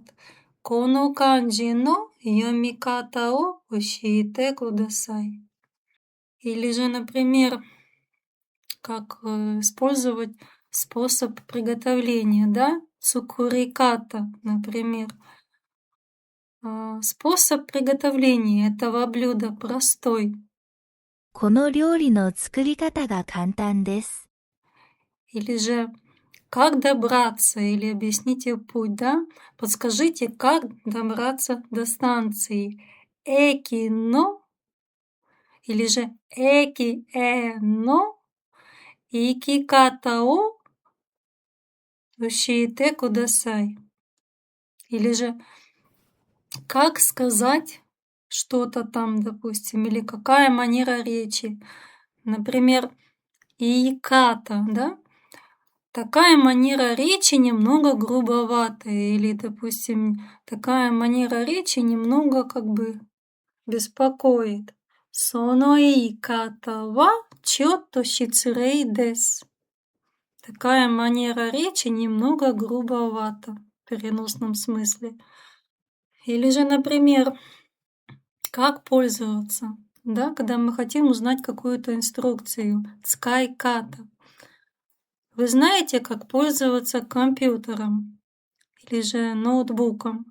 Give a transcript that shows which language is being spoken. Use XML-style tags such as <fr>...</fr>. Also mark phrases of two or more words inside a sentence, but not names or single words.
<ja>この漢字の読み方を教えてください.</ja> <ru>Или же, например, как использовать способ приготовления, да? Цукуриката, например. Способ приготовления этого блюда простой.</ru> <ja>この料理の作り方が簡単です。</ja> <ru>Или же как добраться, или объясните путь, да? Подскажите, как добраться до станции.</ru> <ja>駅の,</ja> <ru>или же</ru> <ja>駅の、行き方を教えてください.</ja> <ru>Или же как сказать что-то там, допустим, или какая манера речи. Например, иката, да? Такая манера речи немного грубоватая, или, допустим, такая манера речи немного как бы беспокоит.</ru> <ja>その言い方はちょっと失礼です.</ja> <ru>Такая манера речи немного грубовата в переносном смысле. Или же, например, как пользоваться, да, когда мы хотим узнать какую-то инструкцию. Цкайката. Вы знаете, как пользоваться компьютером или же ноутбуком?</ru>